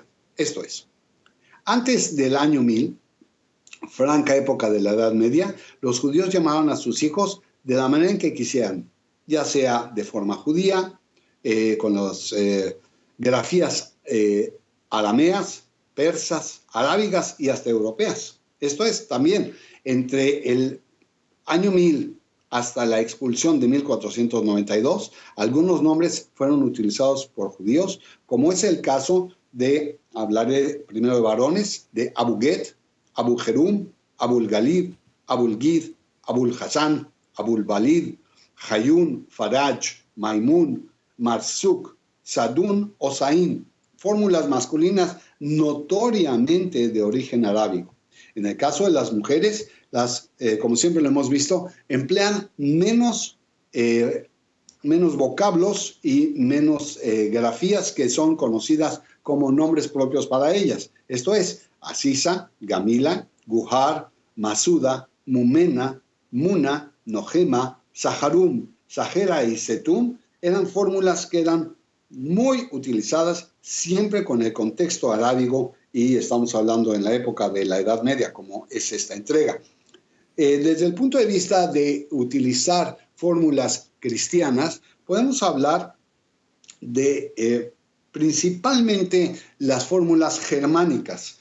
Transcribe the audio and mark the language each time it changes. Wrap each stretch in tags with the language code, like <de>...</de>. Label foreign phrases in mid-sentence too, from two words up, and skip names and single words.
<es>Esto es, antes del año 1000, franca época de la Edad Media, los judíos llamaban a sus hijos de la manera en que quisieran, ya sea de forma judía, con las grafías arameas, persas, arábigas y hasta europeas. Esto es, también entre el año 1000 hasta la expulsión de 1492, algunos nombres fueron utilizados por judíos, como es el caso de, hablaré primero de varones, de Abu Get, Abu Jerum, Abul Galib, Abul Gid, Abul Hassan, Abul Balid, Hayun, Faraj, Maimun, Marsuk, Sadun o Sain, fórmulas masculinas notoriamente de origen arábigo. En el caso de las mujeres, como siempre lo hemos visto, emplean menos vocablos y menos grafías que son conocidas como nombres propios para ellas. Esto es, Asisa, Gamila, Guhar, Masuda, Mumena, Muna, Nojema, Saharum, Sahera y Setum eran fórmulas que eran muy utilizadas siempre con el contexto arábigo, y estamos hablando en la época de la Edad Media, como es esta entrega. Desde el punto de vista de utilizar fórmulas cristianas, podemos hablar de principalmente las fórmulas germánicas.</es>